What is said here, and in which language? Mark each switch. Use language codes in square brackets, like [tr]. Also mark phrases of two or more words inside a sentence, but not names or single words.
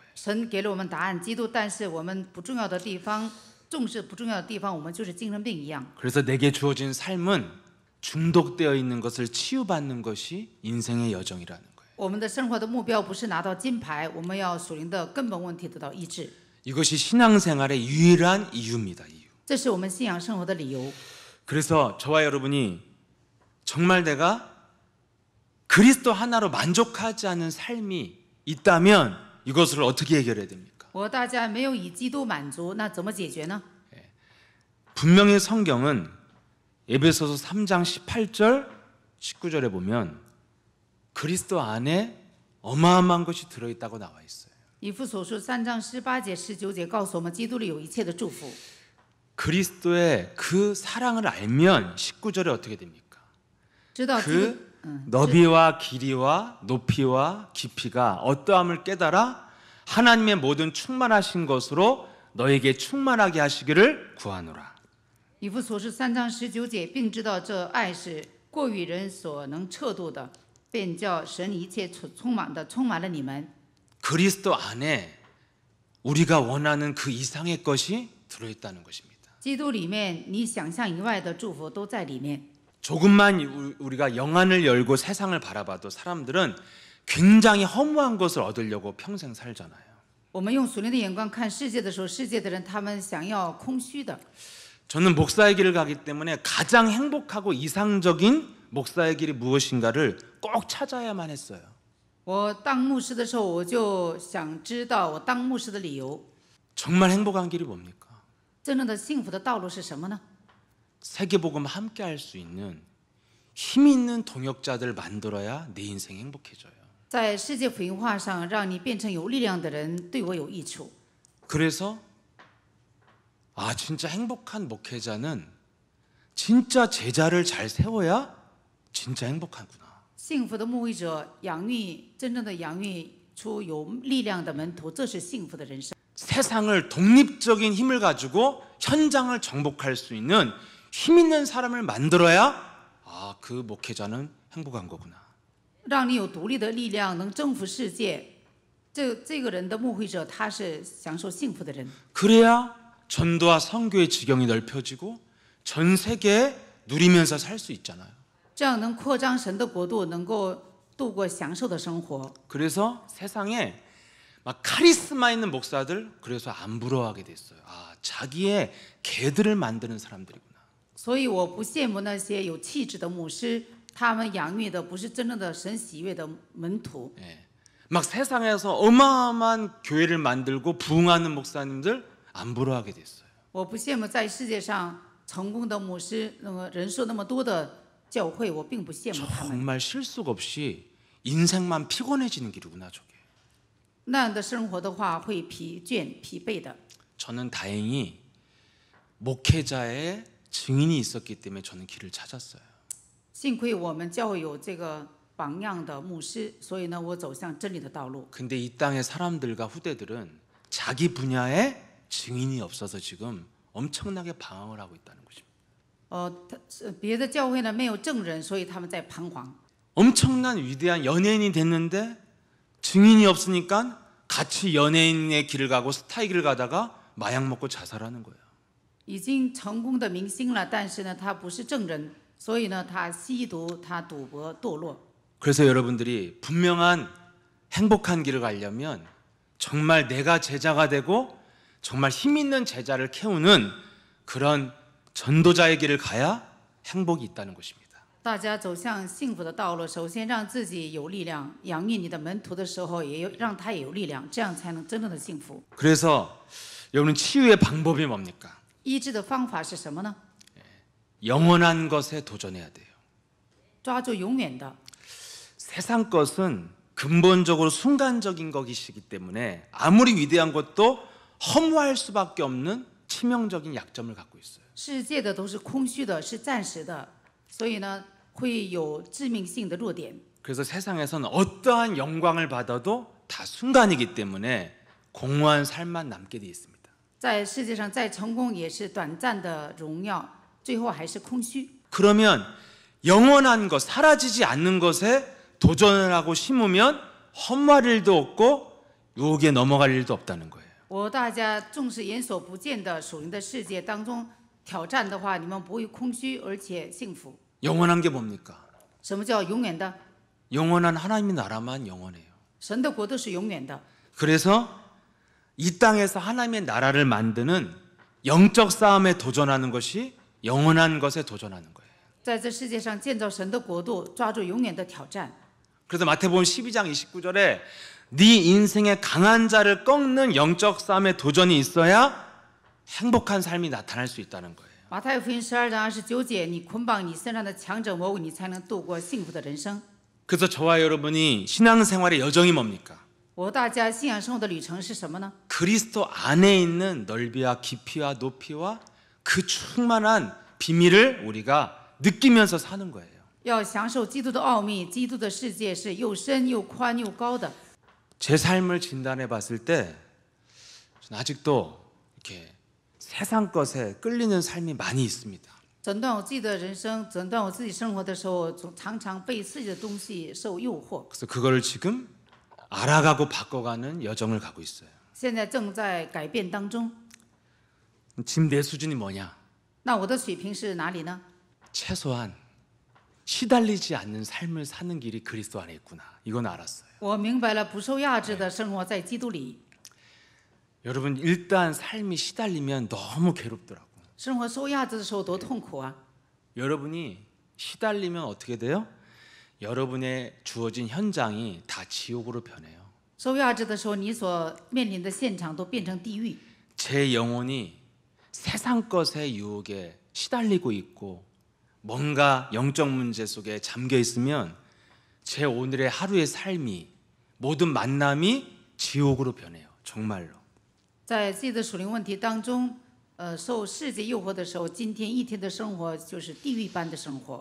[zh] 神给了我们答案，基督，但是我们不重要的地方，重视不重要的地方，我们就是精神病一样。 [ko] 그래서 내게 주어진 삶은 중독되어 있는 것을 치유받는 것이 인생의 여정이라는 거예요. [zh] 我们的生活的目标不是拿到金牌，我们要属灵的根本问题得到医治。 [ko] 이것이 신앙생활의 유일한 이유입니다. 이유. [zh] 这是我们信仰生活的理由。 [ko] 그래서 저와 여러분이 정말 내가 그리스도 하나로 만족하지 않은 삶이 있다면 이것을 어떻게 해결해야 됩니까? [zh] 我和大家没有以基督满足，那怎么解决呢？ [ko] 분명히 성경은 에베소서 3장 18절 19절에 보면 그리스도 안에 어마어마한 것이 들어있다고 나와 있어요. [zh] 以弗所书3章18节、19节告诉我们，基督里有一切的祝福。 [ko] 그리스도의 그 사랑을 알면 19절에 어떻게 됩니까? [zh] 知道基督 [ko] 그 너비와 길이와 높이와 깊이가 어떠함을 깨달아 하나님의 모든 충만하신 것으로 너에게 충만하게 하시기를 구하노라. [zh] 以弗所书3章19节，并知道这爱是过于人所能测度的，便叫神一切充满了你们。 [ko] 그리스도 안에 우리가 원하는 그 이상의 것이 들어있다는 것입니다. [zh] 基督里面，你想象以外的祝福都在里面。 [ko] 조금만 우리가 영안을 열고 세상을 바라봐도 사람들은 굉장히 허무한 것을 얻으려고 평생 살잖아요. [zh] 我们用属灵的眼光看世界的时候，世界的人他们想要空虚的。 [ko] 저는 목사의 길을 가기 때문에 가장 행복하고 이상적인 목사의 길이 무엇인가를 꼭 찾아야만 했어요. [zh] 我当牧师的时候，我就想知道我当牧师的理由。 [ko] 정말 행복한 길이 뭡니까? [zh] 真正的幸福的道路是什么呢？ [ko] 세계복음 함께 할 수 있는 힘 있는 동역자들 만들어야 내 인생 행복해져요. [zh] 在世界福音化上，让你变成有力量的人，对我有益处。 [ko] 그래서 진짜 행복한 목회자는 진짜 제자를 잘 세워야 진짜 행복하구나. [zh] 幸福的牧会者真正的养育出有力量的门徒，这是幸福的人生。 [ko] 세상을 독립적인 힘을 가지고 현장을 정복할 수 있는 힘 있는 사람을 만들어야 그 목회자는 행복한 거구나. [zh] 让你有独立的力量，能征服世界，这个人的牧会者，他是享受幸福的人。 [ko] 그래야 전도와 선교의 지경이 넓혀지고 전 세계에 누리면서 살 수 있잖아요. [zh] 这样能扩张神的国度，能够度过享受的生活。 [ko] 그래서 세상에 막 카리스마 있는 목사들 그래서 안 부러워하게 됐어요. 자기의 개들을 만드는 사람들이구나. [zh] 所以我不羡慕那些有气质的牧师，他们养育的不是真正的神喜悦的门徒。 [ko] 막 세상에서 어마어마한 교회를 만들고 부흥하는 목사님들 안 부러워하게 됐어요. [zh] 我不羡慕在世界上成功的牧师，人数那么多的教会，我并不羡慕他们。 [ko] 정말 실속 없이 인생만 피곤해지는 길이구나 저게. [zh] 那样的生活的话，会疲倦、疲惫的。 [ko] 저는 다행히 목회자의 증인이 있었기 때문에 저는 길을 찾았어요. [zh] 幸亏我们教会有这个榜样的牧师，所以呢，我走向真理的道路。 [ko] 근데 이 땅의 사람들과 후대들은 자기 분야에 증인이 없어서 지금 엄청나게 방황을 하고 있다는 것입니다. [zh] 别的教会呢没有证人，所以他们在彷徨。 [ko] 엄청난 위대한 연예인이 됐는데 증인이 없으니까 같이 연예인의 길을 가고 스타의 길을 가다가 마약 먹고 자살하는 거예요. [zh] 已经成功的明星了，但是呢，他不是证人，所以呢，他吸毒，他赌博，堕落。 [ko] 그래서 여러분들이 분명한 행복한 길을 가려면 정말 내가 제자가 되고 정말 힘 있는 제자를 키우는 그런 전도자의 길을 가야 행복이 있다는 것입니다. [zh] 大家走向幸福的道路，首先让自己有力量，养育你的门徒的时候，让他也有力量，这样才能真正的幸福。 [ko] 그래서 여러분 치유의 방법이 뭡니까? [zh] 医治的方法是什么呢？ [ko] 영원한 것에 도전해야 돼요. [zh] 抓住永远的。 [ko] 세상 것은 근본적으로 순간적인 것이기 때문에 아무리 위대한 것도 허무할 수밖에 없는 치명적인 약점을 갖고 있어요. [zh] 世界的都是空虚的，是暂时的，所以呢，会有致命性的弱点。 [ko] 그래서 세상에서는 어떠한 영광을 받아도 다 순간이기 때문에 공허한 삶만 남게 돼 있습니다. [zh] 在世界上再成功也是短暂的荣耀，最后还是空虚。 [ko] 그러면 영원한 것, 사라지지 않는 것에 도전을 하고 심으면 험할 일도 없고 유혹에 넘어갈 일도 없다는 거예요. [zh] 大家重视眼所不见的属灵的世界当中挑战的话，你们不会空虚，而且幸福。 [ko] 영원한 게 뭡니까? [zh] 什么叫永远的？ [ko] 영원한 하나님의 나라만 영원해요. [zh] 神的国度是永远的。 [ko] 그래서 이 땅에서 하나님의 나라를 만드는 영적 싸움에 도전하는 것이 영원한 것에 도전하는 거예요. [zh] 在这世界上建造神的国度，抓住永远的挑战。 [ko] 그래서 마태복음 12장 29절에 네 인생의 강한 자를 꺾는 영적 싸움에 도전이 있어야 행복한 삶이 나타날 수 있다는 거예요. [zh] 马太福音12章29节，你捆绑你身上的强者魔鬼，你才能度过幸福的人生。 [ko] 그래서 저와 여러분이 신앙생활의 여정이 뭡니까? [zh] 大家信仰生活的旅程是什么呢？ [ko] 그리스도 안에 있는 넓이와 깊이와 높이와 그 충만한 비밀을 우리가 느끼면서 사는 거예요. [zh] 要享受基督的奥秘，基督的世界是又深又宽又高的。 [ko] 제 삶을 진단해 봤을 때 저는 아직도 이렇게 세상 것에 끌리는 삶이 많이 있습니다. [zh] 诊断我自己的人生，诊断我自己生活的时候，常常被世界的东西受诱惑。 [ko] 그래서 그거를 지금 알아가고 바꿔가는 여정을 가고 있어요. [zh] 现在正在改变当中。 [ko] 지금 내 수준이 뭐냐? [zh] 那我的水平是哪里呢？ [ko] 최소한 시달리지 않는 삶을 사는 길이 그리스도 안에 있구나. 이건 알았어요. [zh] 我明白了，不受压制的生活在基督里。 [ko] 여러분 일단 삶이 시달리면 너무 괴롭더라고. [zh] 生活受压制的时候多痛苦啊！ [ko] 여러분이 시달리면 어떻게 돼요? 여러분의 주어진 현장이 다 지옥으로 변해요. [zh] 受压制的时候，你所面临的现场都变成地狱。 [ko] 제 영혼이 세상 것의 유혹에 시달리고 있고 뭔가 영적 문제 속에 잠겨 있으면 제 오늘의 하루의 삶이 모든 만남이 지옥으로 변해요. 정말로. [zh] 在自己的属灵问题当中，受世界诱惑的时候，今天一天的生活就是地狱般的生活。